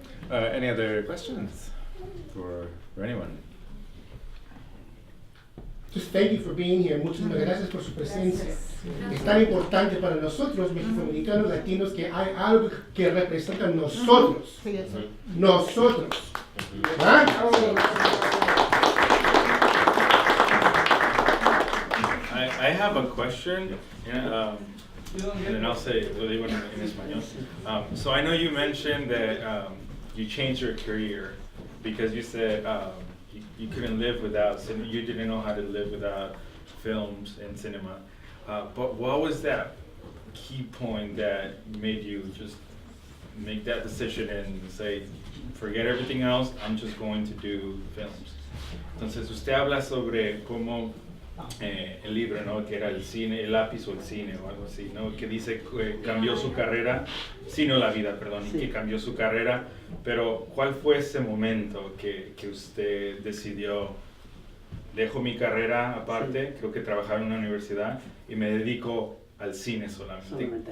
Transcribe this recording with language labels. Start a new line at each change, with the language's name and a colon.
English: Any other questions for anyone? Just thank you for being here.
Spanish: Muchísimas gracias por su presencia. Es tan importante para nosotros, mexicoamericanos, latinos, que hay algo que representa a nosotros. Nosotros. ¿Ah?
English: I have a question, and then I'll say
Spanish: lo digo en español.
English: So I know you mentioned that you changed your career because you said you couldn't live without cinema. You didn't know how to live without films and cinema. But what was that key point that made you just make that decision and say, forget everything else, I'm just going to do films?
Spanish: Entonces usted habla sobre cómo el libro, ¿no? Que era el cine, el lápiz o el cine o algo así, ¿no? Que dice que cambió su carrera, sino la vida, perdón, Sí. que cambió su carrera, pero ¿cuál fue ese momento que usted decidió, dejo mi carrera aparte, creo que trabajaba en una universidad y me dedico al cine solamente?